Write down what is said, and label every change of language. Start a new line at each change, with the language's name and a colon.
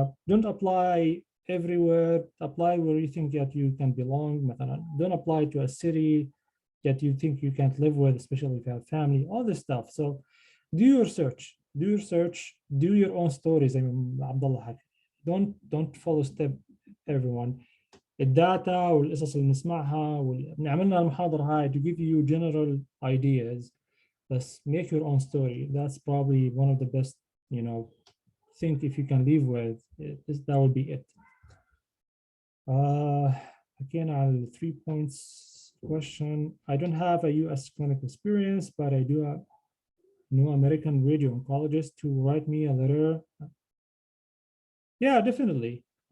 English: Don't apply everywhere. Apply where you think that you can belong.
Arabic: مثلا.
English: Don't apply to a city that you think you can't live with, especially if you have family, all this stuff. So do your search, do your own stories. I mean, Abdullah
Arabic: حكى.
English: Don't follow step everyone.
Arabic: الداتا والقصص اللي نسمعها عملنا المحاضرة هاي
English: to give you general ideas. Let's make your own story. That's probably one of the best, think if you can live with, that would be it. Again, on 3 points question, I don't have a US clinical experience, but I do know American radio oncologists to write me a letter. Yeah, definitely.